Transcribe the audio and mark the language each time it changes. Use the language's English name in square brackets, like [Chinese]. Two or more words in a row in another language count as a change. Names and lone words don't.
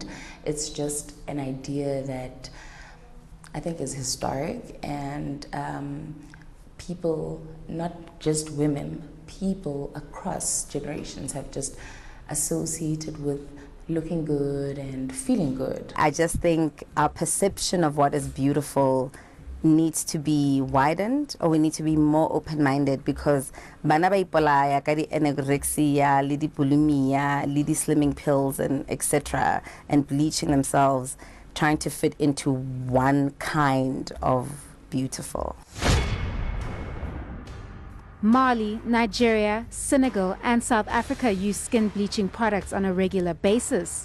[English] It's just an idea that I think is historic, and people, not just women, people across generations have just associated with looking good and feeling good. I just think our perception of what is beautiful needs to be widened, or we need to be more open-minded, because [Tswana] bana ba ipolaya ka di anorexia, le di bulimia, le di [English] slimming pills, and etc., and bleaching themselves, trying to fit into one kind of beautiful. Mali, Nigeria, Senegal, and South Africa use skin bleaching products on a regular basis.